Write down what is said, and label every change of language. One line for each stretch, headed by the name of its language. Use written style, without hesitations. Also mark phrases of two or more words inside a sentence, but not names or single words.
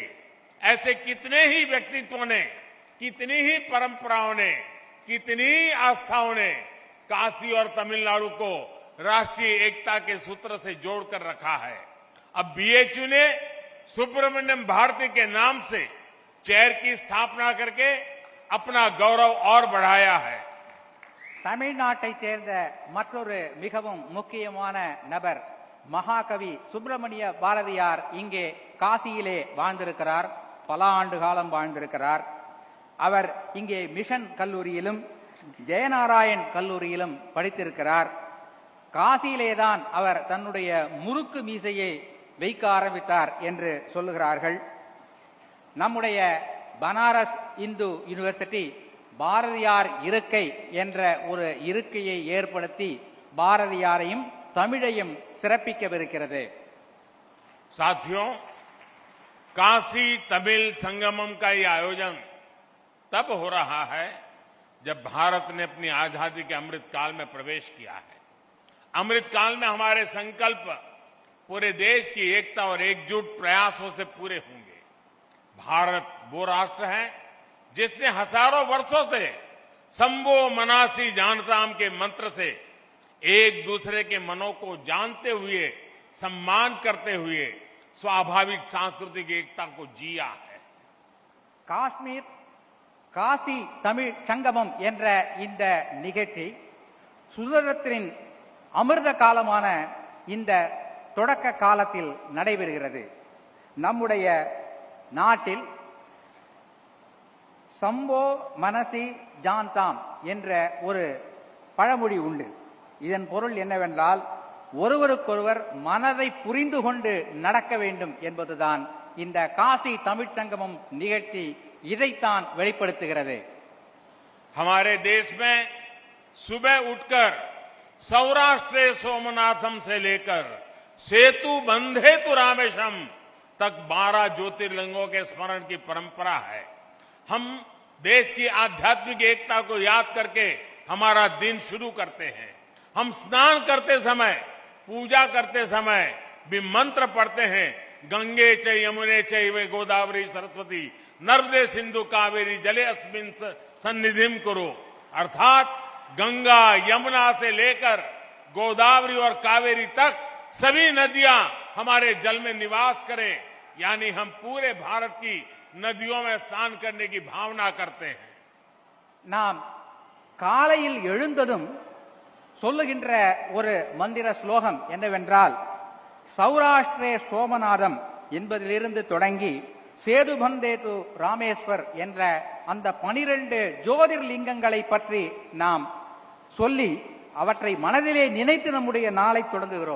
Hindi: ऐसे कितने ही व्यक्तित्वों ने, कितनी ही परंपराओं ने, कितनी ही आस्थाओं ने काशी और तमिलनाडु को राष्ट्रीय एकता के सूत्र से जोड़कर रखा है. अब बीएचयू ने सुब्रमण्यम भारती के नाम से चेयर की स्थापना करके अपना गौरव और बढ़ाया है।
Tamil: தமிழ்நாட்டை சேர்ந்த மற்றொரு மிகவும் முக்கியமான நபர் மகாகவி சுப்பிரமணிய பாரதியார் இங்கே காசியிலே வாழ்ந்திருக்கிறார். பல ஆண்டு காலம் வாழ்ந்திருக்கிறார். அவர் இங்கே மிஷன் கல்லூரியிலும் ஜெயநாராயண் கல்லூரியிலும் படித்திருக்கிறார். காசியிலேதான் அவர் தன்னுடைய முறுக்கு மீசையை வைக்க ஆரம்பித்தார் என்று சொல்லுகிறார்கள். நம்முடைய பனாரஸ் இந்து யூனிவர்சிட்டி பாரதியார் இருக்கை என்ற ஒரு இருக்கையை ஏற்படுத்தி பாரதியாரையும் தமிழையும் சிறப்பிக்கவிருக்கிறது.
Hindi: साथियों, काशी तमिल संगमम का ये आयोजन तब हो रहा है जब भारत ने अपनी आजादी के अमृत काल में प्रवेश किया है। अमृत काल में हमारे संकल्प पूरे देश की एकता और एकजुट प्रयासों से पूरे होंगे। भारत वो राष्ट्र है जिसने हजारों वर्षों से
Sanskrit: संभो मनासी जानताम
Hindi: के मंत्र से एक दूसरे के मनों को जानते हुए, सम्मान करते हुए स्वाभाविक सांस्कृतिक एकता को जिया है.
Tamil: காஷ்மீர் காசி தமிழ் சங்கமம் என்ற இந்த நிகழ்ச்சி சுதந்திரத்தின் அமிர்த காலமான இந்த தொடக்க காலத்தில் நடைபெறுகிறது. நம்முடைய நாட்டில்
Sanskrit: सम्भो मनसि जान्ताम्
Tamil: என்ற ஒரு பழமொழி உண்டு. இதன் பொருள் என்னவென்றால் ஒருவருக்கொருவர் மனதை புரிந்து கொண்டு நடக்க வேண்டும் என்பதுதான் இந்த காசி தமிழ் சங்கமம் நிகழ்ச்சி இதைத்தான் வெளிப்படுத்துகிறது.
Hindi: हमारे देश में सुबह उठकर
Sanskrit: सौराष्ट्र सोमनाथम
Hindi: से लेकर
Sanskrit: सेतु बंधे तु रामेशम
Hindi: तक 12 ज्योतिर्लिंगों के स्मरण की परंपरा है. हम देश की आध्यात्मिक एकता को याद करके हमारा दिन शुरू करते हैं. हम स्नान करते समय, पूजा करते समय भी मंत्र पढ़ते हैं.
Sanskrit: गंगे च यमुने चैव गोदावरी सरस्वती नर्मदे सिंधु कावेरी जले अस्मिन सन्निधिम करो.
Hindi: अर्थात गंगा यमुना से लेकर गोदावरी और कावेरी तक सभी नदियां हमारे जल में निवास करें. यानी हम पूरे भारत की नदियों में स्नान करने की भावना करते हैं.
Tamil: நாம் காலையில் எழுந்ததும் சொல்லுகின்ற ஒரு மந்திர ஸ்லோகம் என்னவென்றால்
Sanskrit: सौराष्ट्रे सोमनाथम्
Tamil: என்பதிலிருந்து தொடங்கி
Sanskrit: सेतुबन्धे तु रामेश्वर्
Tamil: என்ற அந்த 12 ஜோதிர்லிங்கங்களை பற்றி நாம் சொல்லி அவற்றை மனதிலே நினைத்து நம்முடைய நாளை தொடங்குகிறோம்.